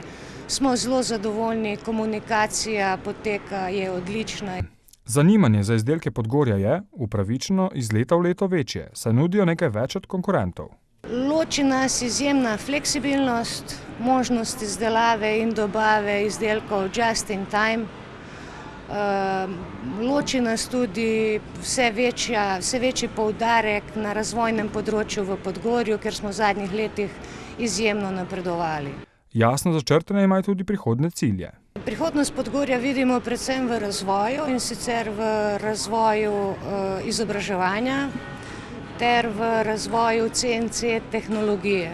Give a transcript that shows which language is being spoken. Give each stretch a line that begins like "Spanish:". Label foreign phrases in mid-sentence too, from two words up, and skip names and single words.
Slovenian: Smo zelo zadovoljni, komunikacija poteka, je odlična. Zanimanje za izdelke Podgorja je, upravičeno, iz leta v leto večje, saj nudijo nekaj več od konkurentov. Loči nas izjemna fleksibilnost, možnost izdelave in dobave izdelkov
English: just in time.
Slovenian: Loči nas tudi vse večji poudarek na razvojnem področju v Podgorju, ker smo v zadnjih letih izjemno napredovali. Jasno začrtane imajo tudi prihodnje cilje. Prihodnost Podgorja vidimo predvsem v razvoju, in sicer v razvoju izobraževanja ter v razvoju CNC tehnologije.